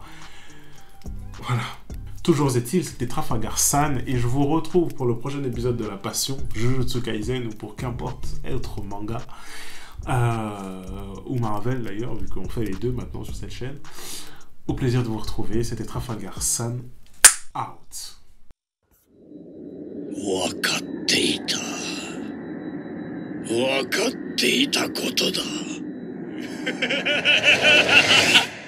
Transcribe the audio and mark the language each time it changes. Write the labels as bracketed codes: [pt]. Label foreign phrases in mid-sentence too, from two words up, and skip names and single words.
[fr] Voilà. Toujours est-il, c'était Trafalgar-san, et je vous retrouve pour le prochain épisode de La Passion, Jujutsu Kaisen, ou pour qu'importe autre manga. Ou Marvel d'ailleurs, vu qu'on fait les deux maintenant sur cette chaîne. Au plaisir de vous retrouver, c'était Trafalgar-san, out. [ja] 分かっていた。分かっていたことだ。